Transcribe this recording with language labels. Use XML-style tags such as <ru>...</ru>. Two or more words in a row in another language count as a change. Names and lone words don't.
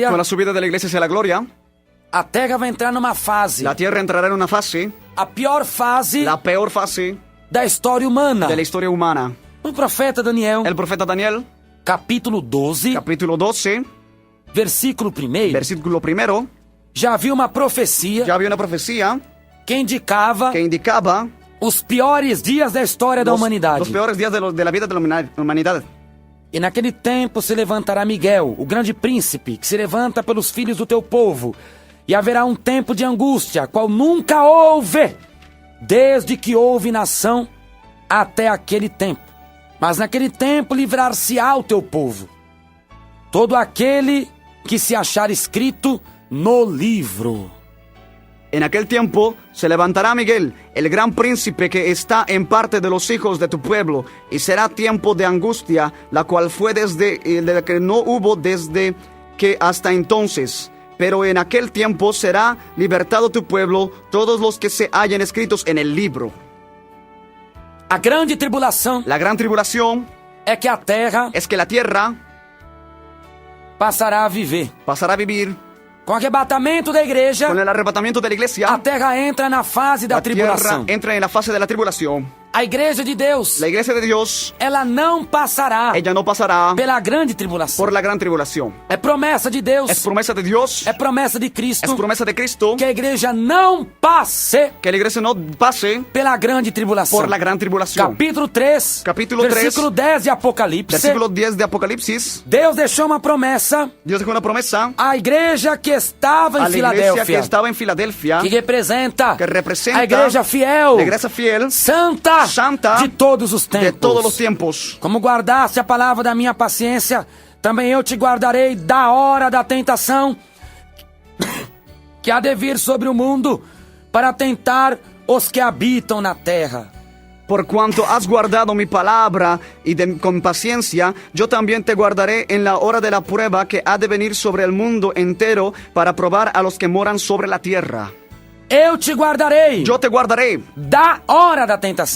<es>Con la subida de la iglesia hacia la gloria,</es> <pt>a terra vai entrar numa fase,</pt> <es>la tierra entrará en una fase,</es> <pt>a pior fase</pt> <es>la peor fase</es> <pt>da história humana.</pt> <es>de la historia humana.</es> <pt>O profeta Daniel,</pt> <es>El profeta Daniel,</es> <pt>capítulo 12,</pt> <es>capítulo 12,</es> <pt>versículo 1,</pt> <es>versículo 1,</es> <pt>já havia uma profecia</pt> <es>ya había una profecía</es> <pt>que indicava</pt> <es>que indicaba</es> <pt>os piores dias da história da humanidade.</pt> <es>los peores días de la vida de la humanidad.</es> <pt>E naquele tempo se levantará Miguel, o grande príncipe, que se levanta pelos filhos do teu povo. E haverá um tempo de angústia, qual nunca houve, desde que houve nação até aquele tempo. Mas naquele tempo livrar-se-á o teu povo, todo aquele que se achar escrito no livro.</pt> <es>En aquel tiempo se levantará Miguel, el gran príncipe que está en parte de los hijos de tu pueblo, y será tiempo de angustia, la cual fue desde la que no hubo desde que hasta entonces. Pero en aquel tiempo será libertado tu pueblo, todos los que se hallen escritos en el libro.</es> <pt>A grande tribulação</pt> <es>La gran tribulación</es> <pt>é que a terra</pt> <es>es que la tierra</es> <pt>passará a viver.</pt> <es>pasará a vivir</es> <pt>Com o arrebatamento da igreja,</pt> <es>con el arrebatamiento de la iglesia.</es> <pt>a terra entra na fase da</pt> <es>La tierra</es> <pt>tribulação.</pt> <es>entra en la fase de la tribulación.</es> <pt>A igreja de Deus,</pt> <es>La iglesia de Dios,</es> <pt>ela não passará</pt> <es>ella no pasará</es> <pt>pela grande tribulação.</pt> <es>por la gran tribulación.</es> <pt>É promessa de Deus,</pt> <es>Es promesa de Dios,</es> <pt>é promessa de</pt> <es>es</es> <pt>Cristo,</pt> <es>promesa de Cristo,</es> <pt>que a igreja não passe</pt> <es>que la iglesia no pase</es> <pt>pela grande tribulação.</pt> <es>por la gran tribulación.</es> <pt>Capítulo 3,</pt> <es>Capítulo 3,</es> <pt>versículo 10 de Apocalipse.</pt> <es>Versículo 10 de Apocalipsis,</es> <pt>Deus deixou uma promessa</pt> <es>Dios dejó una promesa</es> <pt>à igreja que estava</pt> <es>a</es> <pt>em</pt> <es>la iglesia que</es> <pt>Filadélfia,</pt> <es>estaba en Filadelfia,</es> <pt>que representa</pt> <es>que representa</es> <pt>a igreja fiel,</pt> <es>la iglesia fiel</es> <pt>santa,</pt> <es>Santa</es> <pt>de todos os tempos.</pt> <es>de todos los tiempos.</es> <pt>Como guardaste a palavra da minha paciência, também eu te guardarei da hora da tentação que há de vir sobre o mundo para tentar os que habitam na terra.</pt> <es>Por cuanto has guardado mi palabra y con paciencia, yo también te guardaré en la hora de la prueba que ha de venir sobre el mundo entero para probar a los que moran sobre la tierra.</es> <pt>Eu te guardarei</pt> <es>Yo te guardaré</es> <pt>da hora da tentação.</pt>